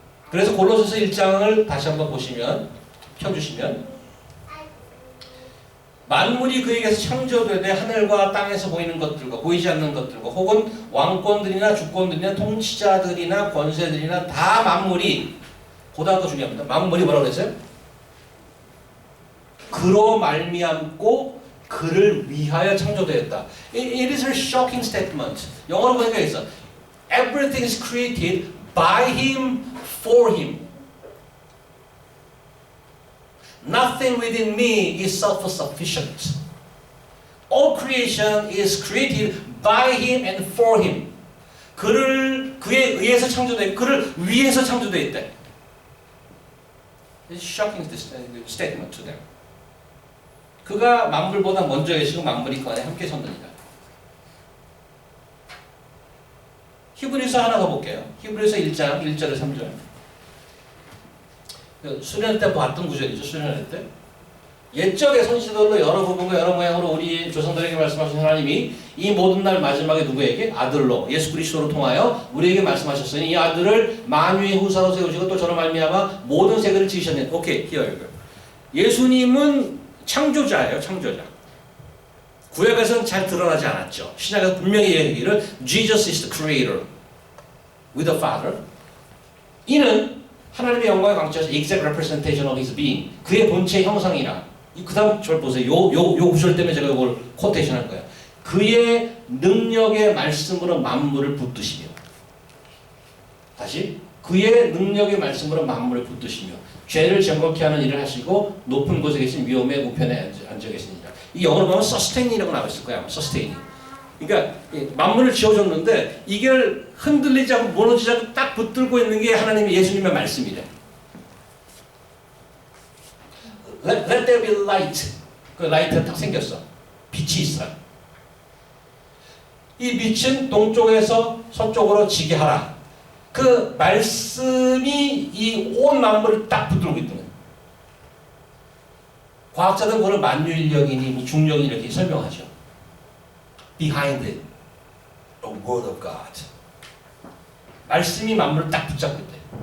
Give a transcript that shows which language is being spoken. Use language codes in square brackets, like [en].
[ko] 그래서 골로새서 1장을 다시 한번 보시면 펴주시면 만물이 그에게서 창조되되 하늘과 땅에서 보이는 것들과 보이지 않는 것들과 혹은 왕권들이나 주권들이나 통치자들이나 권세들이나 다 만물이 보다 더 중요합니다. 만물이 뭐라고 그랬어요? 그로 말미암고 그를 위하여 창조되었다. [en] It is a shocking statement. [ko] 영어로 보니까 있어. [en] Everything is created by him, for him. Nothing within me is self-sufficient. All creation is created by him and for him. [ko] 그에 의해서 창조되어 그를 위해서 되어 있대. [en] It's a shocking statement to them. [ko] 그가 만물보다 먼저 계시고 만물이 그 안에 함께 섰느니라. 히브리서 하나 더 볼게요. 히브리서 1장 1절에 3절. 수련회 때 봤던 구절이죠. 수련회 때. 옛적의 선지자들로 여러 부분과 여러 모양으로 우리 조상들에게 말씀하신 하나님이 이 모든 날 마지막에 누구에게? 아들로 예수 그리스도로 통하여 우리에게 말씀하셨으니 이 아들을 만유의 후사로 세우시고 또 저로 말미암아 모든 세계를 지으셨네. 오케이, [en] here. [ko] 예수님은 창조자예요. 창조자. 구약에서는 잘 드러나지 않았죠. 신약에서 분명히 얘기를 [en] Jesus is the creator with the Father. [ko] 이는 하나님의 영광의 광채에서 [en] exact representation of his being. [ko] 그의 본체의 형상이라. 그 다음 절 보세요. 요 구절 때문에 제가 이걸 코테이션 할 거예요. 그의 능력의 말씀으로 만물을 붙드시며. 다시. 그의 능력의 말씀으로 만물을 붙드시며. 죄를 정확히 하는 일을 하시고 높은 곳에 계신 위엄의 우편에 앉아 계시니라. 이 영어로 보면 sustain이라고 나와 있을 거야. [en] sustain. [ko] 그러니까 만물을 지어줬는데 이걸 흔들리지 않고 무너지지 않고 딱 붙들고 있는 게 하나님의 예수님의 말씀이래. [en] Let there be light. [ko] 그 라이트가 딱 생겼어. 빛이 있어. 이 빛은 동쪽에서 서쪽으로 지게 하라. 그 말씀이 이 온 만물을 딱 붙들고 있는 거예요. 과학자들은 그걸 만유인력이니 중력이니 이렇게 설명하죠. [en] Behind it, the word of God. [ko] 말씀이 만물을 딱 붙잡고 있대.